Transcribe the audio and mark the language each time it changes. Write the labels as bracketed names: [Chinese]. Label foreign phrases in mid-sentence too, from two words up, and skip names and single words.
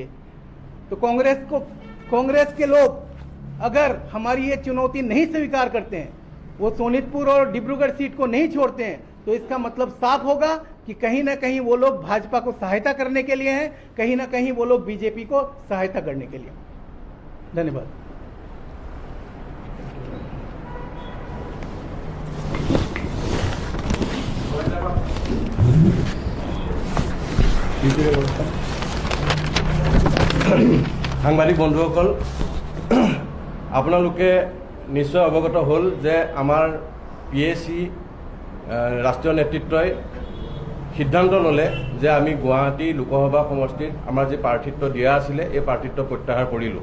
[Hindi] तो कांग्रेस के लोग अगर हमारी ये चुनौती नहीं स्वीकार करते हैं, वो सोनितपुर और डिब्रूगढ़ सीट को नहीं छोड़ते हैं, तो इसका मतलब साफ होगा कि कहीं ना कहीं वो लोग भाजपा को सहायता करने के लिए हैं, कहीं ना कहीं वो लोग बीजेपी को सहायता करने के लिए। धन्यवाद। [Assamese] সাংবাদিক বন্ধুসকল, আপোনালোকে নিশ্চয় অৱগত হ'ল যে আমাৰ PAC ৰাষ্ট্ৰীয় নেতৃত্বই সিদ্ধান্ত ল'লে যে আমি গুৱাহাটী লোকসভা সমষ্টিত আমাৰ যি প্ৰাৰ্থিত্ব দিয়া আছিলে এই প্ৰাৰ্থিত্ব প্ৰত্যাহাৰ কৰিলোঁ।